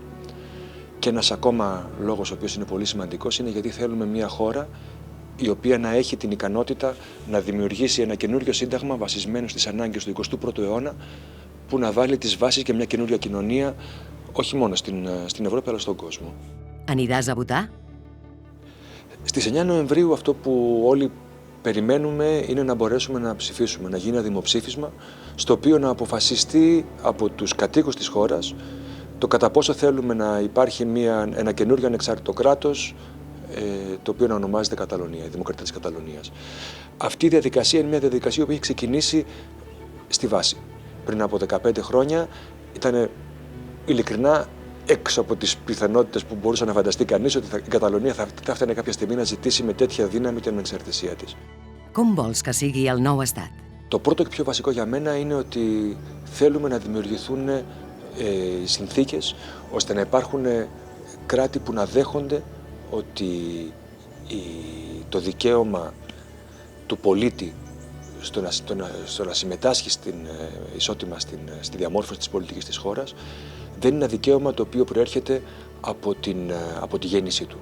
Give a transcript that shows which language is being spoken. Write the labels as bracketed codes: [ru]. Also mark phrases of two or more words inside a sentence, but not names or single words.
[el] Και ένας ακόμα λόγος ο οποίος είναι πολύ σημαντικός είναι γιατί θέλουμε μια χώρα η οποία να έχει την ικανότητα να δημιουργήσει ένα καινούριο σύνταγμα βασισμένο στις ανάγκες του 21ου αιώνα που να βάλει τις βάσεις για μια καινούρια κοινωνία όχι μόνο στην Ευρώπη αλλά στον κόσμο. [ca] Aniràs a votar? [el] Στις 9 Νοεμβρίου αυτό που όλοι περιμένουμε είναι να μπορέσουμε να ψηφίσουμε, να γίνει ένα δημοψήφισμα στο οποίο να αποφασιστεί από τους κατοίκους της χώρας το κατά πόσο θέλουμε να υπάρχει ένα καινούριο ανεξάρτητο κράτος το οποίο να ονομάζεται Καταλωνία, η Δημοκρατία της Καταλωνίας. Αυτή η διαδικασία είναι μια διαδικασία που έχει ξεκινήσει στη βάση. Πριν από 15 χρόνια ήταν ειλικρινά έξω από τις πιθανότητες που μπορούσε να φανταστεί κανείς ότι η Καταλωνία θα έφτανε κάποια στιγμή να ζητήσει με τέτοια δύναμη την ανεξαρτησία της. [ca] Com vols que sigui el nou estat? [el] Το πρώτο και πιο βασικό για μένα είναι ότι θέλουμε να δημιουργηθούν οι συνθήκες ώστε να υπάρχουν κράτη που να δέχονται ότι το δικαίωμα του πολίτη στο να συμμετάσχει ισότιμα στη διαμόρφωση της πολιτικής της χώρας δεν είναι ένα δικαίωμα το οποίο προέρχεται από τη γέννησή του.